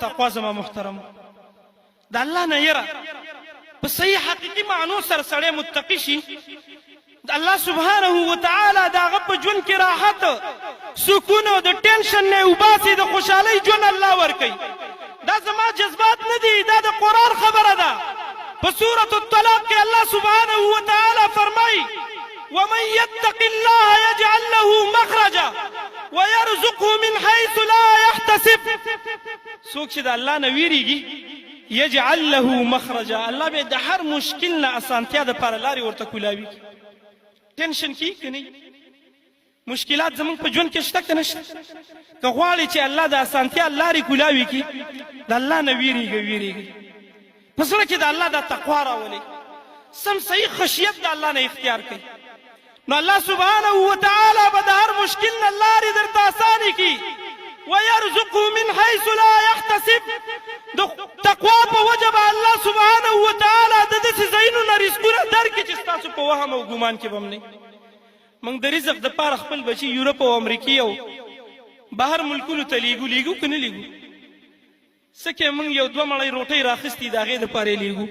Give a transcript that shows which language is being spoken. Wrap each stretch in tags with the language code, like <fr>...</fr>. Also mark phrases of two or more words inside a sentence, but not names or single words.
<ps>تقوا زما محترم د الله نه یره په صحیح حقیقي معنو سره سړی متقي شي، د الله</ps> <ar>سبحانه وتعالی</ar> <ps>د هغه په ژوند کې راحت سکون او د ټینشن نه وباسي، د خوشحالۍ ژوند الله ورکوي. دا زما جذبات نه دي، دا د قرآن خبره ده. په سورة الطلاق کې الله</ps> <ar>سبحانه وتعالی</ar> <ps>فرمایي</ps> <ar>ومن يتق الله يجعل له مخرجا ويرزقه من حيث لا يحتسب.</ar> <ps>څوک چې د الله نه ویریږي</ps> <ar>یجعل له مخرجا،</ar> <ps>الله به د هر مشکل نه اسانتیا د پاره لارې ورته کولاوي. ټینشن کې کني مشکلات زمونږ په ژوند کې شته که نشته؟ که غواړي چې الله د اسانتیا لارې کولاوي کړي د الله نه ویریږي په زړه کې د الله د تقوا راولي، سم صحیح خشیت د الله نه اختیار کوي، نو الله</ps> <ar>سبحانه وتعالی</ar> <ps>به د هر مشکل نه لارې درته اسانې کړي.</ps> <ar>ويرزقه من حيث لا يحتسب.</ar> <ps>د تقوا په وجه به الله</ps> <ar>سبحانه وتعالی</ar> <ps>د داسې ځایونو نه رزقونه درکړي چې ستاسو په وهم او ګمان کې به هم نه. موږ د رزق دپاره خپل بچي یورپ او امریکې او بهر ملکونو ته لیږو که نه لیږو؟ څه کې موږ یو دوه مړۍ روټۍ راخیستي د هغې دپاره یې لیږو.</ps>